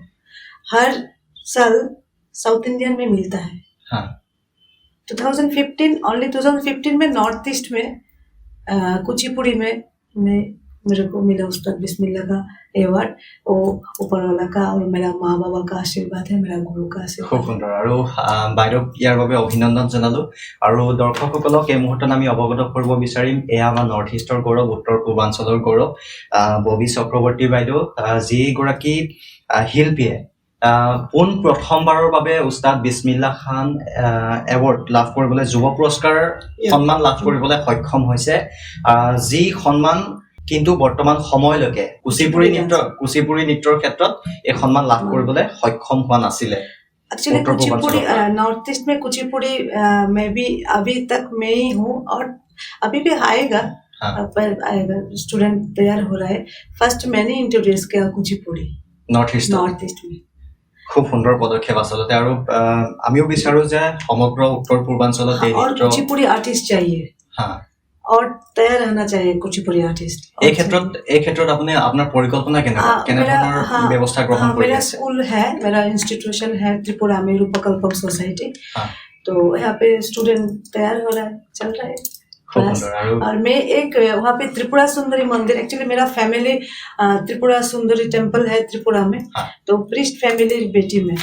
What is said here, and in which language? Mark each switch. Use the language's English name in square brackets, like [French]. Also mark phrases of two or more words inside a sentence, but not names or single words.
[Hindi] हर साल साउथ इंडियन में मिलता है। 2015 में नॉर्थ ईस्ट में कुचिपुड़ी में मेरे को मिला उस्ताद बिस्मिल्लाह का अवार्ड। वो ऊपर वाला का और मेरा माँ बाबा का आशीर्वाद है, मेरा गुरु का आशीर्वाद। [Assamese] খুব সুন্দৰ। আৰু বাইদেউক ইয়াৰ বাবে অভিনন্দন জনালো। আৰু দৰ্শকসকলক এই মুহূৰ্তত আমি অৱগত কৰিব বিচাৰিম, এয়া আমাৰ নৰ্থ ইষ্টৰ গৌৰৱ, উত্তৰ পূৰ্বাঞ্চলৰ গৌৰৱ, ববি চক্ৰৱৰ্তী বাইদেউ, যিগৰাকী শিল্পীয়ে পোন প্ৰথমবাৰৰ বাবে উস্তাদ বিছমিল্লাহ খান এৱাৰ্ড লাভ কৰিবলৈ, যুৱ পুৰস্কাৰ সন্মান লাভ কৰিবলৈ সক্ষম হৈছে, যি সন্মান কিন্তু বৰ্তমান সময়লৈকে কুচিপুড়ি নৃত্যৰ ক্ষেত্ৰত এই সন্মান লাভ কৰিবলৈ সক্ষম হোৱা নাছিলে। [Hindi] एक्चुअली कुचिपुड़ी नॉर्थ ईस्ट में कुचिपुड़ी मैं भी अभी तक मैं ही हूँ, और अभी भी आएगा, पर आएगा, स्टूडेंट तैयार हो रहा है। फर्स्ट मैंने इंट्रोड्यूस किया कुचिपुड़ी नॉर्थ ईस्ट में। [Assamese] খুব সুন্দৰ পদক্ষেপ আচলতে। আৰু আমিও বিচাৰো যে সমগ্ৰ উত্তৰ পূৰ্বাঞ্চলত এই নৃত্য [Hindi] কুচিপুড়ি আর্টিস্ট चाहिए, और तैयार रहना चाहिए कुचिपुड़ी आर्टिस्ट। [Assamese] এই ক্ষেত্ৰত আপুনি আপোনাৰ পৰিকল্পনা কেনে ধৰণৰ ব্যৱস্থা গ্ৰহণ কৰি [Hindi] मेरा [Assamese] আছে? [Hindi] स्कूल है, मेरा इंस्टीट्यूशन है त्रिपुरा में, रूपकल्पम सोसाइटी। तो यहाँ पे स्टूडेंट तैयार हो रहा है, चल रहा है। और मैं एक वहाँ पे त्रिपुरा सुंदरी मंदिर, एक्चुअली मेरा फैमिली त्रिपुरा सुंदरी टेम्पल है त्रिपुरा में, तो प्रिस्ट फैमिली बेटी में।